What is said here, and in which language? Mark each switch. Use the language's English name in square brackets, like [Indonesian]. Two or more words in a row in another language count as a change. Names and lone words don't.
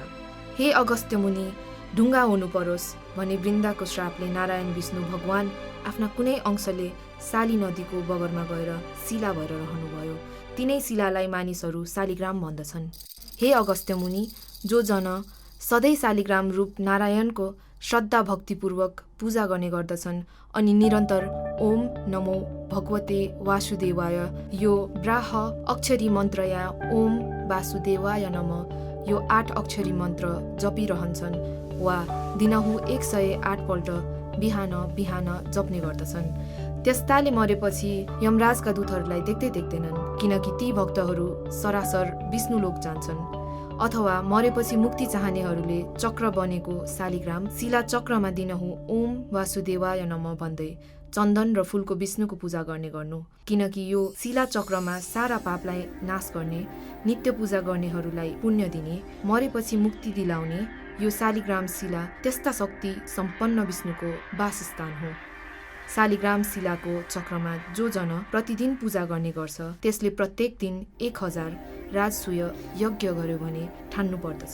[Nepali] हे अगस्त्य मुनि, ढुङ्गा हुनु परोस् भने वृन्दाको श्रापले नारायण विष्णु भगवान आफ्ना कुनै अंशले शाली नदीको बगरमा गएर शिला भएर रहनुभयो। तिनै शिलालाई मानिसहरू शालिग्राम भन्दछन्। हे अगस्त्य मुनि, जो जन सधैँ शालिग्राम रूप नारायणको श्रद्धा भक्तिपूर्वक पूजा गर्ने गर्दछन् अनि निरन्तर [Sanskrit] ओम नमो भगवते वासुदेवाय, [Nepali] यो ब्राह अक्षरी मन्त्र या [Sanskrit] ओम वासुदेवाय नम, [Nepali] यो 8 अक्षरी मन्त्र जपिरहन्छन् वा दिनहु 108 पल्ट बिहान बिहान जप्ने गर्दछन्। त्यस्ताले मरेपछि यमराजका दूतहरूलाई देख्दै देख्दैनन्, किनकि ती भक्तहरू सरासर विष्णुलोक जान्छन्। अथवा मरेपछि मुक्ति चाहनेहरूले चक्र बनेको शालिग्राम शिला चक्रमा दिनहु [Sanskrit] ओम वासुदेवाय नम [Nepali] भन्दै चन्दन र फूलको विष्णुको पूजा गर्ने गर्नु, किनकि यो शिला चक्रमा सारा पापलाई नाश गर्ने, नित्य पूजा गर्नेहरूलाई पुण्य दिने, मरेपछि मुक्ति दिलाउने यो शालिग्राम शिला त्यस्ता शक्ति सम्पन्न विष्णुको वासस्थान हो। शालिग्राम शिलाको चक्रमा जो जन प्रतिदिन पूजा गर्ने गर्छ त्यसले प्रत्येक दिन 1000 राजसूय यज्ञ गर्यो भने ठान्नु पर्दछ।